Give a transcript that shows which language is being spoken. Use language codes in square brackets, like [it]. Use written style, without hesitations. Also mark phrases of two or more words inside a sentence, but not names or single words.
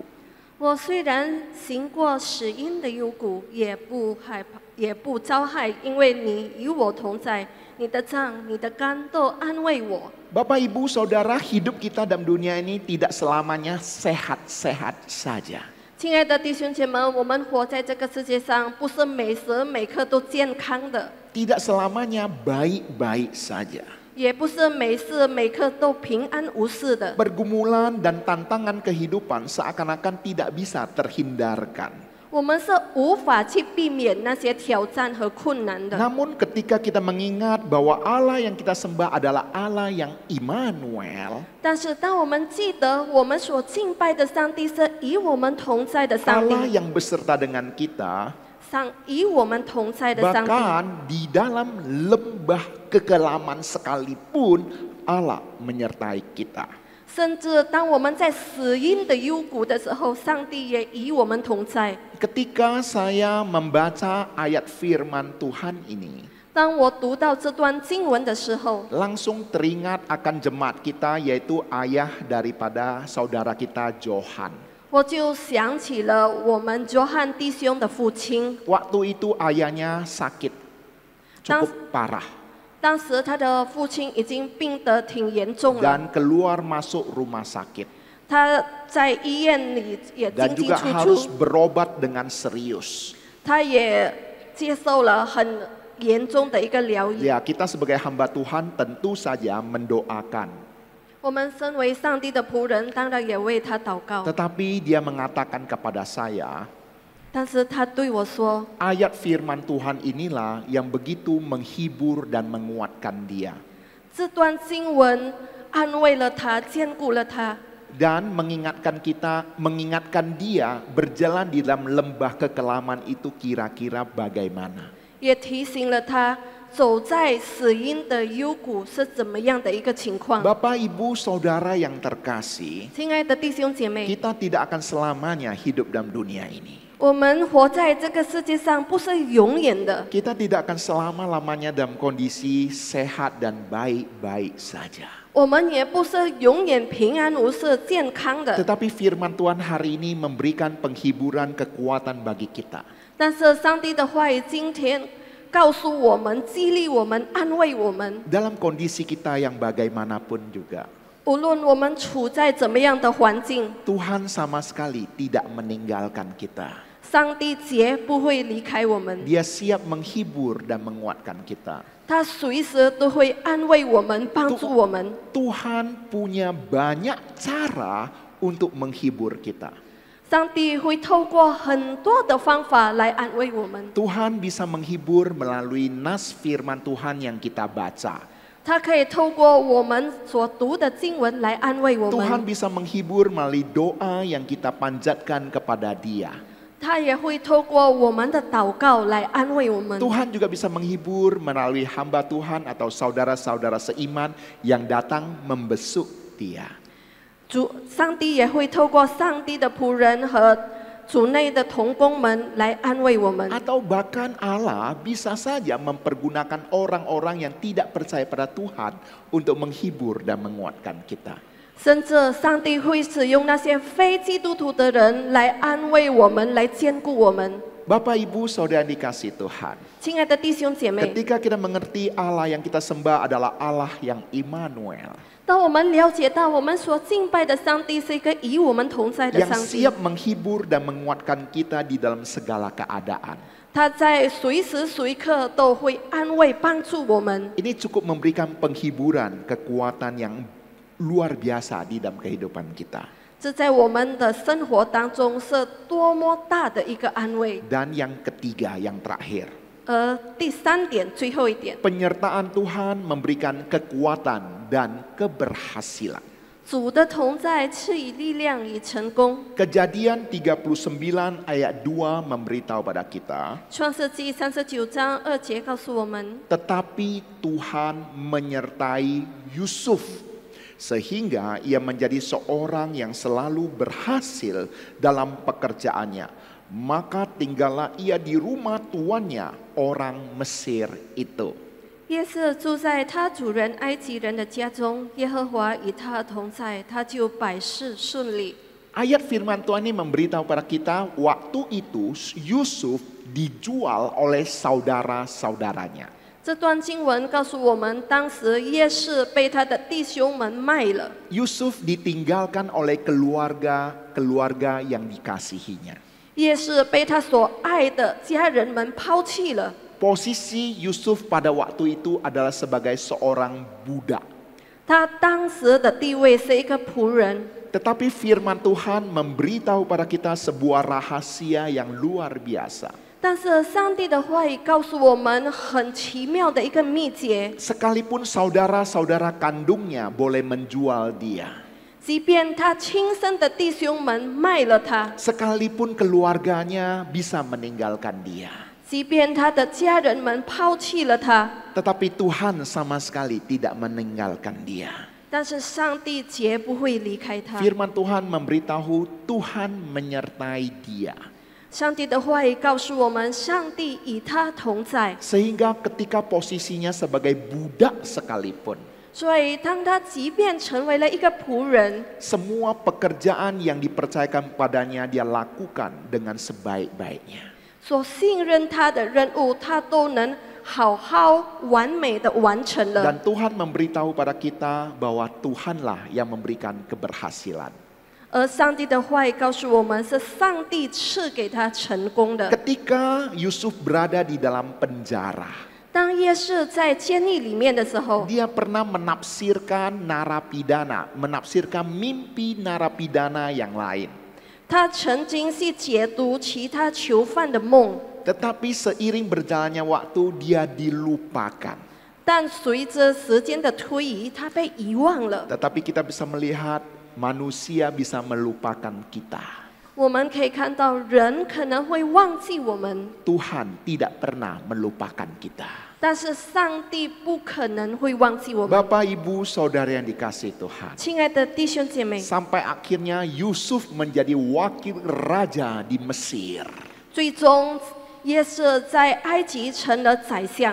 [zh] 我虽然行过死荫的幽谷，也不害怕，也不遭害，因为你与我同在，你的杖、你的竿都安慰我。 [id] Bapak, Ibu, Saudara, hidup kita dalam dunia ini tidak selamanya sehat-sehat saja. [zh] 亲爱的弟兄姐妹们，我们活在这个世界上，不是每时每刻都健康的， [id] Tidak selamanya baik-baik saja. [zh] 也不是每时每刻都平安无事的。 [id] Pergumulan dan tantangan kehidupan seakan-akan tidak bisa terhindarkan. [zh] 我们是无法去避免那些挑战和困难的。 [id] Namun ketika kita mengingat bahwa Allah yang kita sembah adalah Allah yang Immanuel, [zh] 但是当我们记得我们所敬拜的上帝是与我们同在的上 Allah 帝， [id] yang beserta dengan kita, [zh] 与我们同在的上帝， [id] bahkan di dalam lembah kekelaman sekalipun Allah menyertai kita. [zh] 甚至当我们在死荫的幽谷的时候，上帝也与我们同在。 [id] Ketika saya membaca ayat firman Tuhan ini, [zh] 当我读到这段经文的时候， [id] langsung teringat akan jemaat kita, yaitu ayah daripada saudara kita Johan. [zh] 我就想起了我们约翰弟兄的父亲。 [id] Waktu itu ayahnya sakit, cukup parah. [zh] 当时他的父亲已经病得挺严重了， [id] Dan keluar masuk rumah sakit. [zh] 他在医院里也 [id] Dan [zh] 进进 [id] juga [zh] 出 [id] harus [zh] 出， [id] berobat dengan serius. [zh] 他也接受了很严重的一个疗愈。 [id] Ya, kita sebagai hamba Tuhan tentu saja mendoakan. [zh] 我们身为上帝的仆人，当然也为他祷告。 [id] Tetapi dia mengatakan kepada saya, [zh] 但是他对我说， [id] ayat firman Tuhan inilah yang begitu menghibur dan menguatkan dia. [zh] 这段经文安慰了他，坚固了他， [id] Dan mengingatkan dia berjalan di dalam lembah kekelaman itu kira-kira bagaimana. [zh] 也提醒了他走在死荫的幽谷是怎么样的一个情况。 [id] Bapak, Ibu, Saudara yang terkasih, [zh] 亲爱的弟兄姐妹， [id] kita tidak akan selamanya hidup dalam dunia ini. [zh] 我们活在这个世界上不是永远的， [id] Kita tidak akan selama-lamanya dalam kondisi sehat dan baik-baik saja. [zh] 我们也不是永远平安无事、健康的。 [id] Tetapi firman Tuhan hari ini memberikan penghiburan kekuatan bagi kita. [zh] 但是上帝的话语今天告诉我们、激励我们、安慰我们， [id] Dalam kondisi kita yang bagaimanapun juga, [zh] 无论我们处在怎么样的环境， [id] Tuhan sama sekali tidak meninggalkan kita. [zh] 上帝绝不会离开我们， [id] Dia siap menghibur dan menguatkan kita. [zh] 他随时都会安慰我们、帮助我们。 [id] Tuhan punya banyak cara untuk menghibur kita. [zh] 上帝会透过很多的方法来安慰我们， [id] Tuhan bisa menghibur melalui nas firman Tuhan yang kita baca. [zh] 他可以透过我们所读的经文来安慰我 [id] Tuhan [zh] 们， [id] bisa menghibur melalui doa yang kita panjatkan kepada Dia. [zh] 他也会透过我们的祷告来安慰我们。 [id] Tuhan juga bisa menghibur melalui hamba Tuhan atau saudara-saudara seiman yang datang membesuk Dia. [zh] 上帝也会透过上帝的仆人和主内的同工们来安慰我们。 [id] Atau bahkan Allah bisa saja mempergunakan orang-orang yang tidak percaya pada Tuhan untuk menghibur dan menguatkan kita. [zh] 甚至上帝会使用那些非基督徒的人来安慰我们，来兼顾我们。 [id] Bapak Ibu Saudara yang dikasihi Tuhan, [zh] 亲爱的弟兄姐妹， [id] ketika kita mengerti Allah yang kita sembah adalah Allah yang Immanuel, [zh] 当我们了解到我们所敬拜的上帝是一个与我们同在的 [id] yang [zh] 上帝， [id] siap menghibur dan menguatkan kita di dalam segala keadaan. [zh] 他在随时随刻都会安慰帮助我们。 [id] Ini cukup memberikan penghiburan, kekuatan yang luar biasa di dalam kehidupan kita. [zh] 这在我们的生活当中是多么大的一个安慰。 [id] Dan yang ketiga, yang terakhir, [zh] 而第三点，最后一点， [id] penyertaan Tuhan memberikan kekuatan dan keberhasilan. [zh] 主的同在赐予力量与成功。 [id] Kejadian 39 ayat 2 memberitahu pada kita, [zh] 创世纪39章2节告诉我们， [id] tetapi Tuhan menyertai Yusuf sehingga ia menjadi seorang yang selalu berhasil dalam pekerjaannya. Maka tinggallah ia di rumah tuannya, orang Mesir itu. [zh] 约瑟住在他主人埃及人的家中，耶和华与他同在，他就百事顺利。 [id] Ayat firman Tuhan ini memberitahu pada kita, waktu itu Yusuf dijual oleh saudara-saudaranya. [zh] 这段经文告诉我们，当时约瑟被他的弟兄们卖了。 [id] Yusuf ditinggalkan oleh keluarga yang dikasihinya. [zh] 约瑟被他所爱的家人们抛弃了。 [id] Posisi Yusuf pada waktu itu adalah sebagai seorang budak. [zh] 他当时的地位是一个仆人， [id] Tetapi firman Tuhan memberitahu pada kita sebuah rahasia yang luar biasa. [zh] 但是上帝的话语告诉我们很奇妙的一个秘诀： [id] Sekalipun saudara-saudara kandungnya boleh menjual dia, [zh] 即便他亲生的弟兄们卖了他， [id] sekalipun keluarganya bisa meninggalkan dia, [zh] 即便他的家人们抛弃了他， [id] tetapi Tuhan sama sekali tidak meninggalkan dia. [zh] 但是上帝绝不会离开他。 [id] Firman Tuhan memberitahu Tuhan menyertai dia. [zh] 上帝的话语告诉我们，上帝与他同在。 [id] Sehingga ketika posisinya sebagai budak sekalipun, [zh] 所以，当他即便成为了一个仆人， [id] semua pekerjaan yang dipercayakan padanya dia lakukan dengan sebaik-baiknya. [zh] 所信任他的任务，他都能好好完美的完成了。 [id] Dan Tuhan memberitahu pada kita bahwa Tuhanlah yang memberikan keberhasilan. [zh] 而上帝的话语告诉我们，是上帝赐给他成功的。 [id] Ketika Yusuf berada di dalam penjara, [zh] 当约瑟在监狱里面的时候， [id] dia pernah menafsirkan narapidana, menafsirkan mimpi narapidana yang lain. [zh] 他曾经去解读其他囚犯的梦， [id] Tetapi seiring berjalannya waktu dia dilupakan. [zh] 但随着时间的推移，他被遗忘了。 [id] Tetapi kita bisa melihat manusia bisa melupakan kita. [zh] 我们可以看到，人可能会忘记我们， [id] Tuhan tidak pernah melupakan kita. [zh] 但是上帝不可能会忘记我们。 [id] Bapak, Ibu, Saudara yang dikasihi Tuhan. [zh] 亲爱的弟兄姐妹， [id] Sampai akhirnya Yusuf menjadi wakil raja di Mesir. [zh] 最终约瑟在埃及成了宰相，